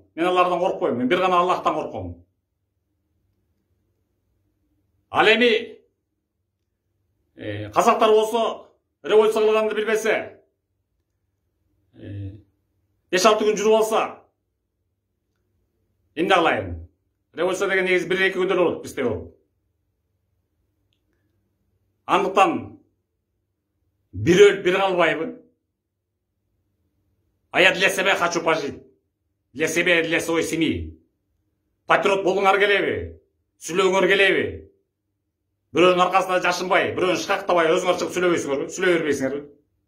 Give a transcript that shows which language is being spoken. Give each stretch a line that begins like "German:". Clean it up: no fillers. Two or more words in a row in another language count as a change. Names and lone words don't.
Kyrgyz: Мен алардан коркпойм, мен бир гана Аллахтан корком. Ал эми казактар болсо революция кылганды билбесе, 5-6 күн жүрүп алса, эмне кылайын? Революция деген негизи 1-2 күндө болот бизде болот. Андыктан бир өлүп бир калбайбы?
Russian: А я для себя хочу пожить. Для себя, для своей семьи.
Kyrgyz: Патриот болуңар келеби? Сүйлөгөңөр келеби? Бирөөнүн аркасында жашынбай, бирөөнү шкактабай өзүңөр чыгып сүйлөбөйсүңөрбү? Сүйлөй бербейсиңерби?